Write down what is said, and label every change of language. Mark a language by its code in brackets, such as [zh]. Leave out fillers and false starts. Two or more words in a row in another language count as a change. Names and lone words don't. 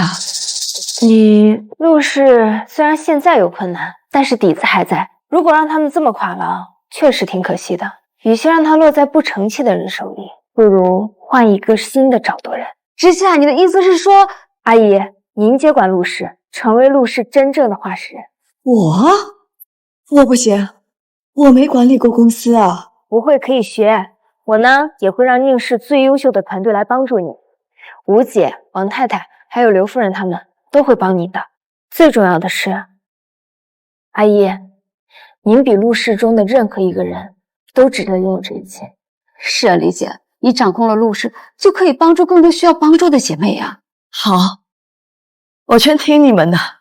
[zh] 陸氏雖然現在有困難，但是底子還在。如果讓他們這麼垮了，確實挺可惜的。與其讓他落在不成器的人手裡，不如換一個新的掌舵人。之夏，你的意思是說，阿姨，您接管陸氏，成為陸氏真正的話事人。我不行，我沒管理過公司啊。不會可以學，我呢也會讓寧氏最優秀的團隊來幫助你。吳姐、王太太還有劉夫人他們都會幫你的。最重要的是，阿姨，您比陸氏中的任何一個人都值得擁有這一切。是啊，李姐，你掌控了陸氏，就可以幫助更多需要幫助的姐妹呀。好，我全聽你們的。